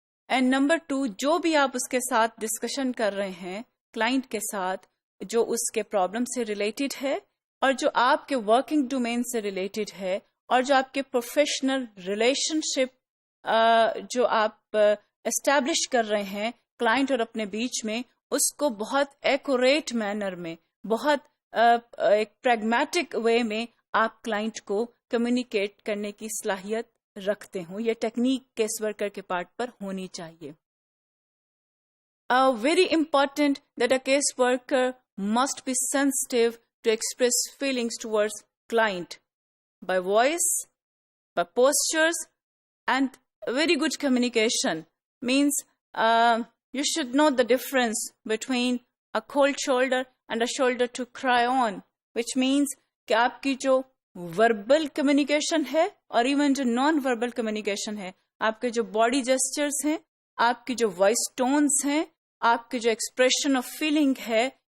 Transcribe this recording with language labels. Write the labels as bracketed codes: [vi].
[ur] And number 2, جو بھی آپ اس کے ساتھ ڈسکشن کر رہے ہیں کلائنٹ کے ساتھ, جو اس کے پرابلم سے ریلیٹڈ ہے اور جو آپ کے ورکنگ ڈومین سے ریلیٹڈ ہے, اور جو آپ کے پروفیشنل ریلیشن شپ جو آپ اسٹیبلش کر رہے ہیں کلائنٹ اور اپنے بیچ میں, اس کو بہت ایکوریٹ مینر میں, بہت ایک پریگمیٹک وے میں آپ کلائنٹ کو کمیونیکیٹ کرنے کی صلاحیت رکھتے ہوں. یہ ٹیکنیک کیس ورکر کے پارٹ پر ہونی چاہیے. [en] Very important that a caseworker must be sensitive to express feelings towards client by voice, by postures, and very good communication. Means you should know the difference between a cold shoulder and a shoulder to cry on, which means [ur] کہ آپ کی جو verbal communication ہے اور even جو non verbal communication ہے, آپ کے جو باڈی جسچرز ہیں, آپ کی جو وائس ٹونز ہیں, آپ کی جو ایکسپریشن آف فیلنگ ہے,